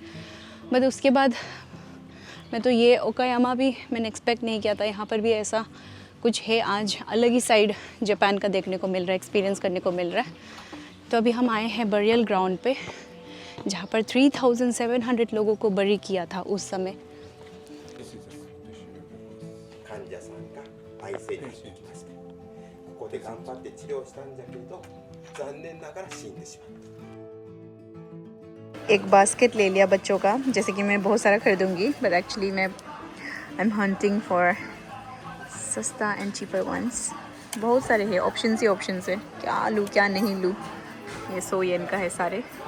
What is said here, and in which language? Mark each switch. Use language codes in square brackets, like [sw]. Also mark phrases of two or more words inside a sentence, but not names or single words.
[hi] बट उसके बाद मैं तो ये ओकायामा भी मैंने एक्सपेक्ट नहीं किया था, यहाँ पर भी ऐसा कुछ है। आज अलग ही साइड जापान का देखने को मिल रहा है, एक्सपीरियंस करने को मिल रहा है। तो अभी हम आए हैं [en] burial ground [hi] पे, जहाँ पर 3700 लोगों को बरी किया था उस समय। [ja] 患者さんが愛生に行きました。ここで頑張って治療したんだけど残念ながら死んでしまった。 [hi] एक बास्केट ले लिया बच्चों का, जैसे कि मैं बहुत सारा खरीदूंगी, बट एक्चुअली मैं [en] I am hunting for [hi] सस्ता [en] and cheaper ones. [hi] बहुत सारे हैं, ऑप्शंस ही ऑप्शंस है, क्या लूँ क्या नहीं लूँ। ये 100 येन का है सारे।